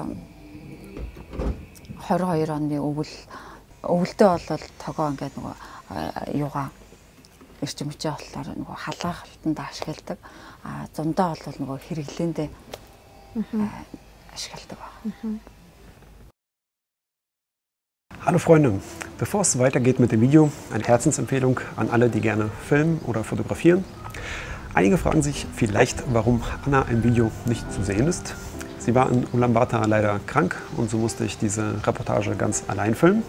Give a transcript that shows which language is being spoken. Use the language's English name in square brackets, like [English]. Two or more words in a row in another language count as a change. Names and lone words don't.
[Mongolian] 22 оны өвөлдөө болол тогоо ингээд нөгөө юугаа эрчим хүчээ болохоор нөгөө халаахалтанд ашигладаг. Зундаа бол нөгөө хэрэглээндээ ашигладаг байна. [German] Hallo Freunde, bevor es weitergeht mit dem Video, eine Herzensempfehlung an alle, die gerne filmen oder fotografieren. Einige fragen sich vielleicht, warum Anna im Video nicht zu sehen ist. Sie war in Ulaanbaatar leider krank und so musste ich diese Reportage ganz allein filmen.